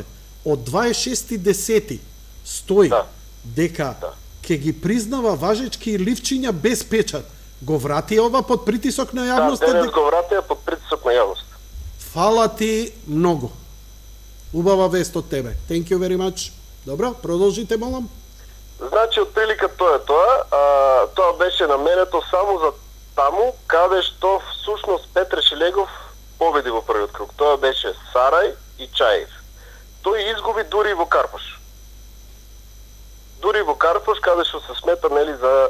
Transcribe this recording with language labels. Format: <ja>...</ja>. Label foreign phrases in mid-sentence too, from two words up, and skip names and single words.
<mk>Од 26.10 стои Да. дека Да. ќе ги признава важечки и ливчиња без печат. Го врати ова под притисок на да, јавноста? денес го вратија под притисок на јавност. Фала ти многу. Убава вест од тебе.</mk> <en>Thank you very much.</en> <mk>Добро, продолжите, молам. Значи, од прилика тоа е тоа. Тоа беше наменето само за таму, каде што всушност Петре Шилегов победи во првиот круг. Тоа беше Сарај и Чаев. Тој изгуби дури во Карпош. Дури во Карпош, каде што се смета, нели, за</mk>